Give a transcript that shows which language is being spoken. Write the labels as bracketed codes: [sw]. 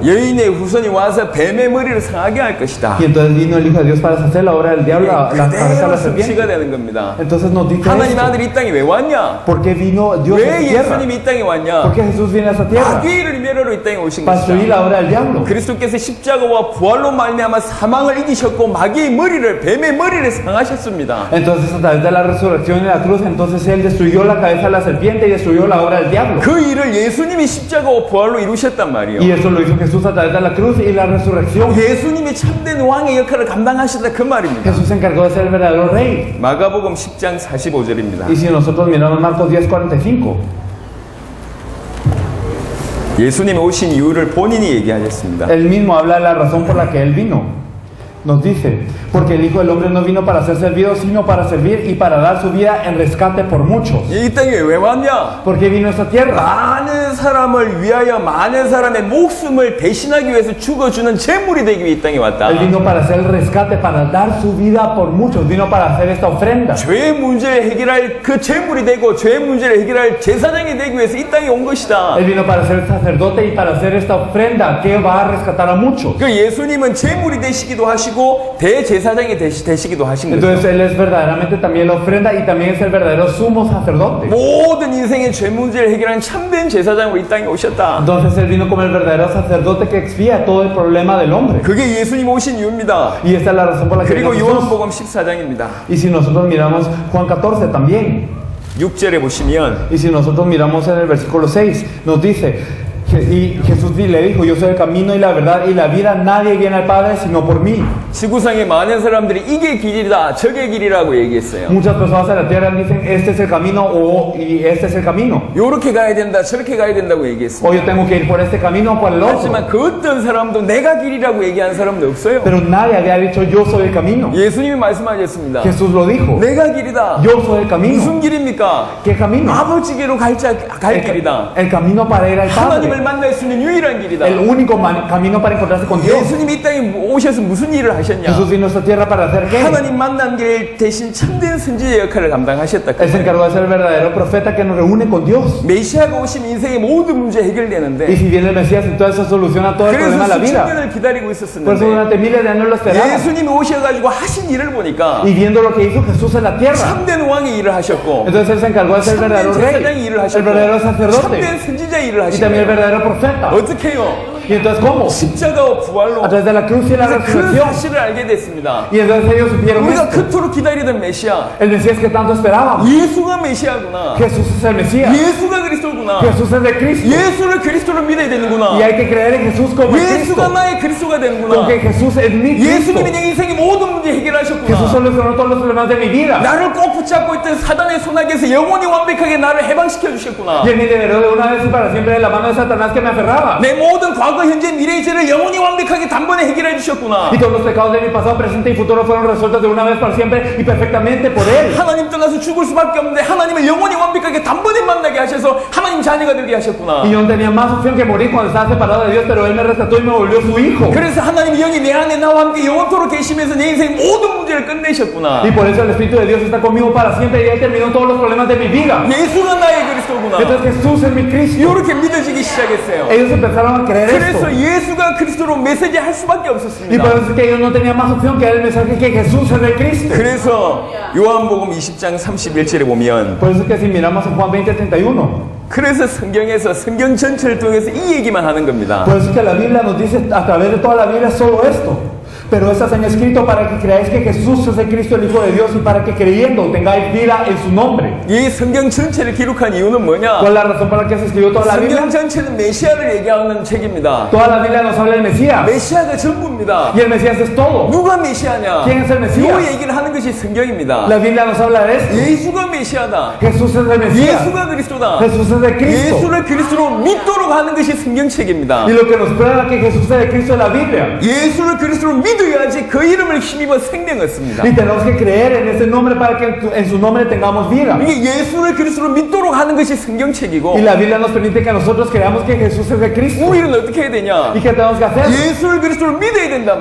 [ko] 여인의 후손이 와서 뱀의 머리를 상하게 할 것이다. [es] Y entonces vino el Hijo de Dios para deshacer la obra del diablo, la cabeza de la serpiente. [ko] 되는 겁니다. [es] Entonces nos dice [ko] 하나님의 [es] esto. [ko] 아들이 이 땅에 왜 왔냐? [es] ¿Por qué vino Dios a [ko] 왜 [es] esta tierra? [ko] 예수님이 이 땅에 왔냐? [es] ¿Por qué Jesús viene a esta tierra? [ko] 마귀의 일을 멸하러 이 땅에 오신 [es] Para destruir [ko] 것이다. [es] la obra del diablo. [ko] 그리스도께서 십자가와 부활로 말미암아 사망을 이기셨고 마귀의 머리를 뱀의 머리를 상하셨습니다. [es] Entonces a través de la resurrección y la cruz, entonces Él destruyó la cabeza de la serpiente y destruyó la obra del diablo. [ko] 그 일을 예수님이 십자가와 부활로 이루셨단 말이에요. [es] Y eso lo hizo Jesús a través de la cruz y la resurrección. [ko] 예수님이 참된 왕의 역할을 감당하셨다 그 말입니다. [es] Jesús se encargó de ser el verdadero rey. [ko] 마가복음 10장 45절입니다. [es] Y si nosotros miramos Marcos 10:45, [ko] 예수님이 오신 이유를 본인이 얘기하셨습니다. [es] Él mismo habla de la razón por la que Él vino. Nos dice, porque el Hijo del Hombre no vino para ser servido, sino para servir y para dar su vida en rescate por muchos. [ko] 이 땅에 왜 왔냐? [es] ¿Por qué vino a esta tierra? [ko] 많은 사람을 위하여 많은 사람의 목숨을 대신하기 위해서 죽어주는 제물이 되기 위해 이 땅에 왔다. [es] Él vino para hacer el rescate, para dar su vida por muchos. Vino para hacer esta ofrenda. [ko] 죄의 문제를 해결할 그 제물이 되고 죄의 문제를 해결할 제사장이 되기 위해서 이 땅에 온 것이다. [es] Él vino para ser sacerdote y para hacer esta ofrenda que va a rescatar a muchos. [ko] 그 예수님은 제물이 되시기도 하시고 대제사장이 되시기도 하신 거죠. [es] Entonces Él es verdaderamente también la ofrenda y también es el verdadero sumo sacerdote. [ko] 모든 인생의 죄 문제를 해결하는 참된 제사장으로 이 땅에 오셨다. [es] Entonces Él vino como el verdadero sacerdote que expía todo el problema del hombre. [ko] 그게 예수님 오신 이유입니다. [es] Y esta es la razón por la que vino [ko] 그리고 [es] Jesús. [ko] 요한복음 14장입니다. [es] Y si nosotros miramos Juan 14 también, [ko] 6절에 보시면 [es] y si nosotros miramos en el versículo 6, nos dice, y Jesús le dijo, yo soy el camino y la verdad y la vida, nadie viene al Padre sino por mí. [ko] 지구상의 많은 사람들이 이게 길이다, 저게 길이라고 얘기했어요. [es] Muchas personas en la tierra dicen, este es el camino y este es el camino. [ko] 요렇게 가야 된다, 저렇게 가야 된다고 얘기했어요. [es] O yo tengo que ir por este camino o por el otro. [ko] 하지만 그 어떤 사람도 내가 길이라고 얘기한 사람도 없어요. [es] Pero nadie había dicho, yo soy el camino. [ko] 예수님이 말씀하셨습니다. [es] Jesús lo dijo, [ko] 내가 길이다. [es] yo soy el camino. [ko] 무슨 길입니까? [es] ¿Qué camino? [ko] 아버지께로 갈 길이다. [es] El camino para ir al [ko] 하나님을 [es] Padre. [ko] 만날 수 있는 유일한 길이다. [es] El único camino para encontrarse con Dios. [ko] 예수님이 이 땅에 오셔서 무슨 일을 하셨냐? [es] Jesús vino a esta tierra para hacer qué? [ko] 하나님 만난 길 대신 참된 선지자의 역할을 감당하셨다. [es] Él se encargó de ser el verdadero profeta que nos reúne con Dios. [ko] 메시아가 오시면 인생의 모든 문제 [es] Y [ko] 해결되는데 [es] si viene el Mesías, entonces se soluciona todo el problema de [ko] 그래서 [es] la [ko] 수천 [es] vida. [ko] 년을 기다리고 [es] Por eso [ko] 있었었는데 [es] durante miles de años lo esperaban. [ko] 예수님이 오셔가지고 하신 일을 보니까 [es] Y viendo lo que hizo Jesús en la tierra, [ko] 참된 왕의 일을 하셨고 [es] entonces Él se encargó de ser el [ko] 참된 [es] verdadero [ko] 제사장의 [es] rey, [ko] 일을 [es] el [ko] 하셨고 [es] verdadero sacerdote [ko] 참된 선지자의 일을 [es] y también el [ko] 하시고 [es] verdadero profeta. [ko] 어떻게 해요? [es] Y entonces, ¿cómo? [ko] 십자가와 부활로 [es] A través de la cruz y la [ko] 그 [es] resurrección. [ko] 사실을 알게 됐습니다. [es] Y entonces ellos supieron [ko] 우리가 [es] esto. [ko] 그토록 기다리던 메시아 [es] El Mesías que tanto esperábamos. [ko] 예수가 메시아구나. [es] Jesús es el Mesías. [ko] 예수가 그리스도구나. [es] Jesús es de Cristo. [ko] 예수를 그리스도로 믿어야 되는구나. [es] Y hay que creer en Jesús como el Cristo. [ko] 예수가 나의 그리스도가 되는구나. [es] Porque Jesús es mi Cristo. [ko] 예수님이 내 인생의 모든 문제 [es] Jesús [ko] 해결하셨구나. [es] solucionó todos los problemas de mi vida. [ko] 나를 꼭 붙잡고 있던 사단의 손아귀에서 영원히 완벽하게 나를 해방시켜 주셨구나. [es] Y Él me liberó de una vez y para siempre de la mano de Satanás que me aferraba. [ko] 내 모든 과거, 현재, 미래의 죄를 영원히 완벽하게 단번에 해결해 주셨구나. [es] Y todos los pecados de mi pasado, presente y futuro fueron resueltos de una vez para siempre y perfectamente por Él. [ko] 하나님 떠나서 죽을 수밖에 없는데 하나님을 영원히 완벽하게 단번에 만나게 하셔서 하나님 자녀가 되게 하셨구나. [es] Y yo no tenía más opción que morir cuando estaba separado de Dios, pero Él me rescató y me volvió su hijo. [ko] 그래서 하나님 영이 내 안에 나와 함께 영원토록 계시면서 내 인생 모든 문제를 끝내셨구나. [es] Y por eso el Espíritu de Dios está conmigo para siempre y Él terminó todos los problemas de mi vida. [ko] 예수가 나의 그리스도구나. [es] Entonces Jesús es mi Cristo. [ko] 이렇게 믿어지기 시작했어요. [es] Ellos empezaron a creer esto. [ko] 그래서 예수가 그리스도로 메시지 할 수밖에 [es] Y [ko] 없었습니다. [es] por eso es que ellos no tenían más opción que dar el mensaje que Jesús es el Cristo. [ko] 그래서 요한복음 20장 31절에 보면 [es] Por eso es que si miramos en Juan 20:31, [ko] 그래서 성경에서 성경 전체를 통해서 이 얘기만 하는 겁니다. [es] por eso es que la Biblia nos dice a través de toda la Biblia solo esto. Pero estas han escrito para que creáis que Jesús es el Cristo, el Hijo de Dios, y para que creyendo tengáis vida en su nombre. [ko] 이 성경 전체를 기록한 이유는 뭐냐? [es] ¿Cuál es la razón por la que se escribió toda la Biblia? [ko] 성경 전체는 메시아를 얘기하는 책입니다. [es] Toda la Biblia nos habla del Mesías. [ko] 메시아가 전부입니다. [es] Y el Mesías es todo. [ko] 누가 메시아냐? [es] ¿Quién es el Mesías? [ko] 요 얘기를 하는 것이 성경입니다. [es] La Biblia nos habla de esto. [ko] 예수가 메시아다. [es] Jesús es el Mesías. [ko] 예수가 그리스도다. [es] Jesús es el Cristo. [ko] 예수를 그리스도로 믿도록 하는 것이 성경책입니다. [es] Y lo que nos prueba que Jesús es el Cristo es la Biblia. [ko] 예수를 그리스도로 믿을 믿어야지 그 이름을 힘입어 생명 얻습니다. [es] Y tenemos que creer en ese nombre para que en su nombre tengamos vida. [ko] 이게 예수를 그리스도로 믿도록 하는 것이 성경책이고 [es] Y la Biblia nos permite que nosotros creamos que Jesús es el Cristo. [ko] 우리는 어떻게 해야 되냐? [es] ¿Y qué tenemos que hacer? [ko] 예수를 그리스도로 믿어야 된단